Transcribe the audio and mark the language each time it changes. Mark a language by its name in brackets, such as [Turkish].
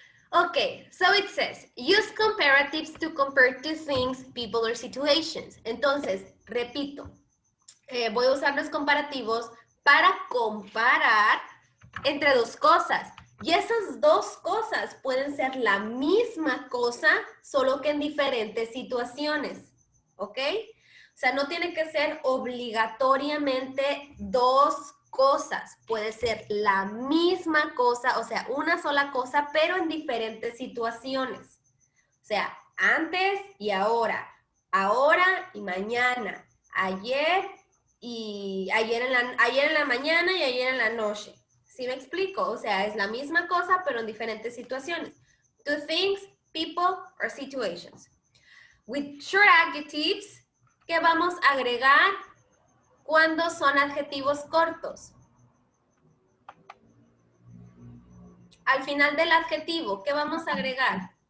[English] Okay, so it says, use comparatives to compare two things, people, or situations. [Spanish] Entonces, repito, voy a usar los comparativos para comparar entre dos cosas. Y esas dos cosas pueden ser la misma cosa, solo que en diferentes situaciones. ¿Ok? O sea, no tiene que ser obligatoriamente dos cosas. Puede ser la misma cosa, o sea, una sola cosa, pero en diferentes situaciones. O sea, antes y ahora. Ahora y mañana. Ayer en la mañana y ayer en la noche. ¿Sí me explico? O sea, es la misma cosa, pero en diferentes situaciones. [English] Two things, people, or situations. With short adjectives, [Spanish] ¿qué vamos a agregar cuando son adjetivos cortos? Al final del adjetivo, ¿qué vamos a agregar?